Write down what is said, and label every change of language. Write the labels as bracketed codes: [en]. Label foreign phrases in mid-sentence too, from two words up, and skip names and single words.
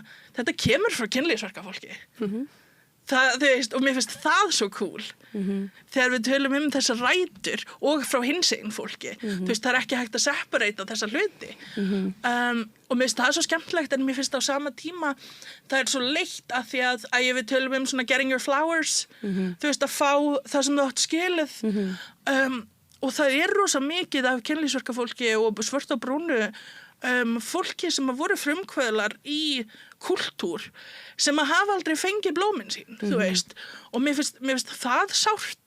[is] Þetta kemur frá kynlífsverkafólki. Þú veist, og mér finnst það svo cool þegar við tölum þessar rætur og frá hinsegin fólki. Þú veist, það ekki hægt að separata þessa hluti. Og mér finnst það svo skemmtilegt en mér finnst á sama tíma það svo leitt að því að við tölum svona [en] getting your flowers, [is] þú veist, að fá það sem þú átt skilið. Og það rosa mikið af kynlífsverkafólki og svört og brúnu fólki sem voru frumkvöðlar í kultúr sem að hafa aldrei fengið blómin sín, þú veist, og mér finnst það sárt.